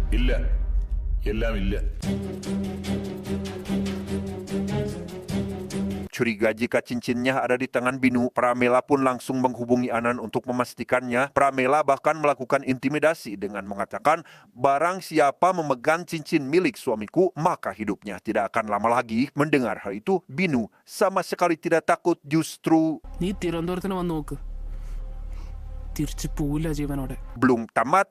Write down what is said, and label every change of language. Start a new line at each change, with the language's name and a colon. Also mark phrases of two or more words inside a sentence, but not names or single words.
Indonesian: Curiga jika cincinnya ada di tangan Binu, Pramela pun langsung menghubungi Anan untuk memastikannya. Pramela bahkan melakukan intimidasi dengan mengatakan, barang siapa memegang cincin milik suamiku, maka hidupnya tidak akan lama lagi. Mendengar hal itu, Binu sama sekali tidak takut, justru
Malayalam: നീ തിരുവനന്തപുരത്തിന് വന്ന് നോക്ക്, തിരിച്ചു പോവില്ല ജീവനോടെ.
Indonesian: belum tamat,